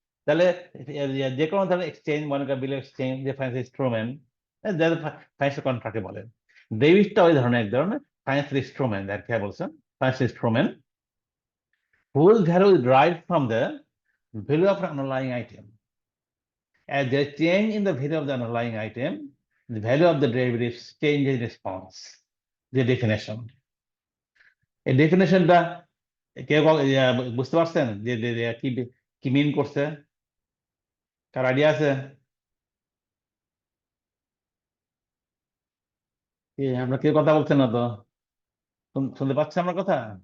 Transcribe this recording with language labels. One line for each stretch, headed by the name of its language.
Bangla: তাহলে যে কোনো ধরনের এক্সচেঞ্জ, মনে করেন বিল এক্সচেঞ্জ, যে ফাইন্যান্স ইনস্ট্রুমেন্ট, ফাইন্যান্সিয়াল কন্ট্রাক্টে বলে। ডেবিটটা ওই ধরনের এক ধরনের ফাইন্যান্সিয়াল ইনস্ট্রুমেন্ট, আর কি বলছেন, financial instrument
English: whose value is derived from the value of an underlying item. As there is change in the value of the underlying item, the value of the derivative changes in response. The definition.
Bangla: এই ডেফিনেশনটা কেউ বুঝতে পারছেন যে কি কি মিন করছে? কার idea আছে? আমরা কেউ কথা বলছেন না তো, শুনতে পাচ্ছি আমার কথা?